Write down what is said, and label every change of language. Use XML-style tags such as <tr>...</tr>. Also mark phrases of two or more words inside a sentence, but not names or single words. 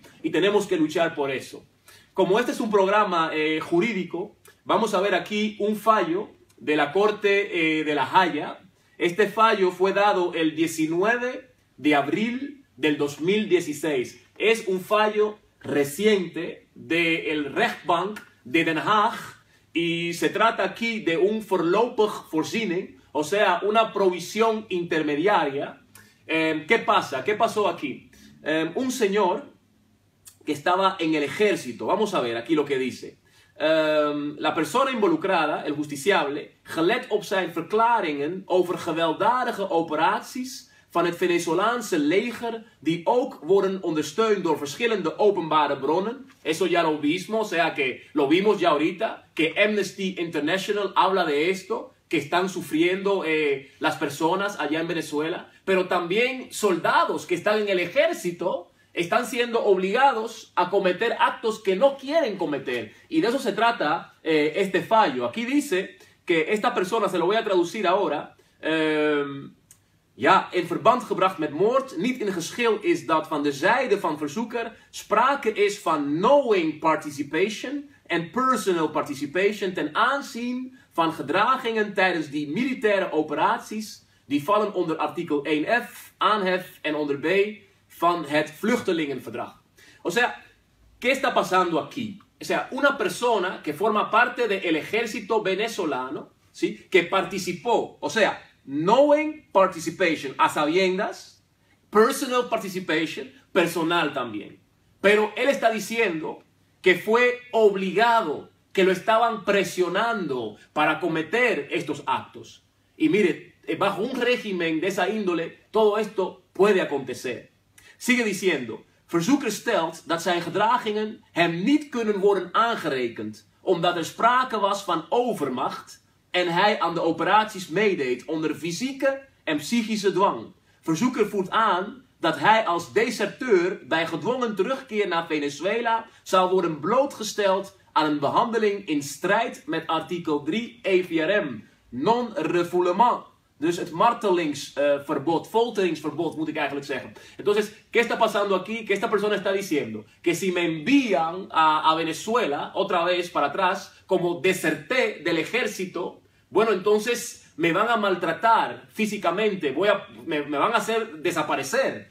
<es>Y tenemos que luchar por eso. Como este es un programa jurídico, vamos a ver aquí un fallo de la Corte de La Haya. Este fallo fue dado el 19 de abril del 2016. Es un fallo reciente del Rechtbank de Den Haag y se trata aquí de un voorlopig voorziening, o sea, una provisión intermediaria. ¿Qué pasa? ¿Qué pasó aquí? Un señor que estaba en el ejército, vamos a ver aquí lo que dice. La persona involucrada, el justiciable,</es> <nl>gelet op zijn verklaringen over gewelddadige operaties van het Venezolaanse leger, die ook worden ondersteund door verschillende openbare bronnen.</nl> <es>Eso ya lo vimos, o sea que lo vimos ya ahorita, que Amnesty International habla de esto, que están sufriendo las personas allá en Venezuela, pero también soldados que están en el ejército están siendo obligados a cometer actos que no quieren cometer. Y de eso se trata este fallo. Aquí dice que esta persona, se lo voy a traducir ahora,</es> <nl>ja, in verband gebracht met moord, niet in geschil is dat van de zijde van verzoeker sprake is van</nl> <en>knowing participation</en> <nl>en</nl> <en>personal participation</en> <nl>ten aanzien van gedragingen tijdens die militaire operaties die vallen onder artikel 1F, aanhef en onder B van het vluchtelingenverdrag.</nl> <es>O sea, ¿qué está pasando aquí? O sea, una persona que forma parte del ejército venezolano, ¿sí? Que participó, o sea,</es> <en>knowing participation,</en> <es>a sabiendas,</es> <en>personal participation,</en> <es>personal también. Pero él está diciendo que fue obligado, que lo estaban presionando para cometer estos actos. Y mire, bajo un régimen de esa índole, todo esto puede acontecer. Sigue diciendo,</es> <nl>verzoeker stelt dat zijn gedragingen hem niet kunnen worden aangerekend, omdat er sprake was van overmacht en hij aan de operaties meedeed onder fysieke en psychische dwang. Verzoeker voert aan dat hij als deserteur bij gedwongen terugkeer naar Venezuela zou worden blootgesteld aan een behandeling in strijd met artikel 3 EVRM, non-refoulement. Dus het martelingsverbod, folteringsverbod moet ik eigenlijk zeggen.</nl> <es>Entonces, ¿qué está pasando aquí? Que esta persona está diciendo que si me envían a Venezuela, otra vez para atrás, como deserté del ejército, bueno, entonces me van a maltratar físicamente, me van a hacer desaparecer.</es>